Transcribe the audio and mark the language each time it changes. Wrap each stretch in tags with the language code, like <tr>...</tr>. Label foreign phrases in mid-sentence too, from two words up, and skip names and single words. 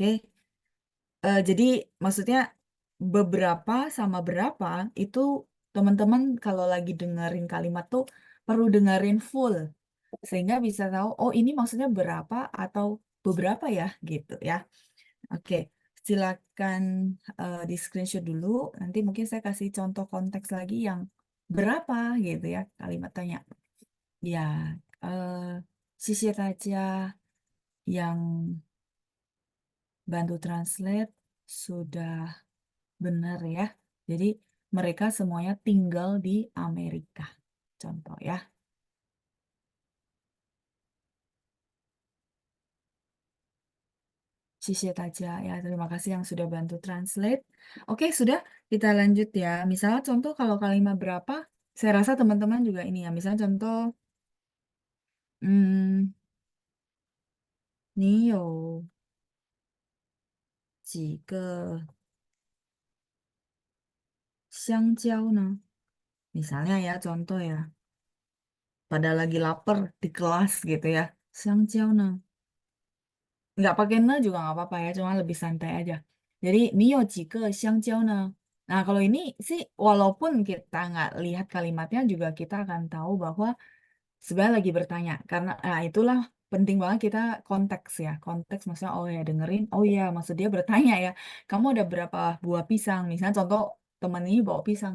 <id>Jadi maksudnya beberapa sama berapa itu teman-teman kalau lagi dengerin kalimat tuh perlu dengerin full sehingga bisa tahu oh ini maksudnya berapa atau beberapa ya gitu ya. Oke, silakan di screenshot dulu. Nanti mungkin saya kasih contoh konteks lagi yang berapa gitu ya kalimat tanya. Ya, eh</id> <zh>谢谢大家</zh> <id>yang bantu translate sudah benar ya. Jadi mereka semuanya tinggal di Amerika. Contoh ya.</id> <zh>谢谢大家 ya.</zh> <id>Terima kasih yang sudah bantu translate. Oke, sudah kita lanjut ya. Misalnya contoh kalau kalimat berapa, saya rasa teman-teman juga ini ya. Misalnya contoh,</id> <zh>你有几个香蕉呢?</zh> <id>Misalnya ya, contoh ya. Pada lagi lapar di kelas gitu ya.</id> <zh>香蕉呢?</zh> <id>Nggak pakai ne juga nggak apa-apa ya, cuma lebih santai aja. Jadi,</id> <zh>你有几个香蕉呢?</zh> <id>Nah, kalau ini sih, walaupun kita nggak lihat kalimatnya, juga kita akan tahu bahwa sebenarnya lagi bertanya. Karena, nah itulah penting banget kita konteks ya. Konteks maksudnya, oh ya dengerin, oh ya maksud dia bertanya ya. Kamu ada berapa buah pisang? Misalnya contoh, teman ini bawa pisang.</id>